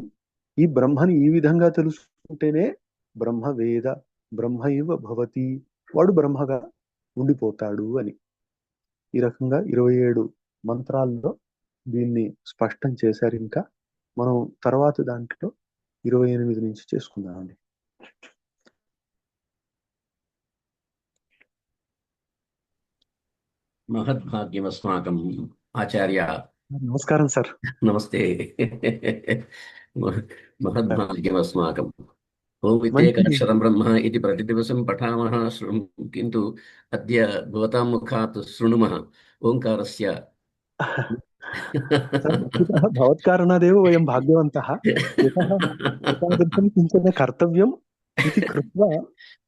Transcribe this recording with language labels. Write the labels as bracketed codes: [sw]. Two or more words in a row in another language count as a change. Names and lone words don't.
[te] ఈ బ్రహ్మని ఈ విధంగా తెలుసుకుంటేనే [sa] బ్రహ్మ వేద బ్రహ్మ ఇవ భవతి, [te] వాడు బ్రహ్మగా ఉండిపోతాడు అని. ఈ రకంగా 27 మంత్రాల్లో దీన్ని స్పష్టం చేశారు. ఇంకా మనం తర్వాత దాంట్లో 28 నుంచి చేసుకుందామండి. [sa] महद्भाग्यमस्माकम् आचार्य। [te] నమస్కారం సార్. [sa] नमस्ते। महद्भाग्यमस्माकम्। ओम् [te] మంచి [sa] इत्येकाक्षरं ब्रह्म इति प्रतिदिवसं पठामः किन्तु अद्य भवतां मुखात् शृणुमः ओङ्कारस्य। సార్ వస్తుतः భవత్కారణాదేవ వయం భాగ్యవంతः. యతः एतादृशं किञ्चन कर्तव्यम् इति कृत्वा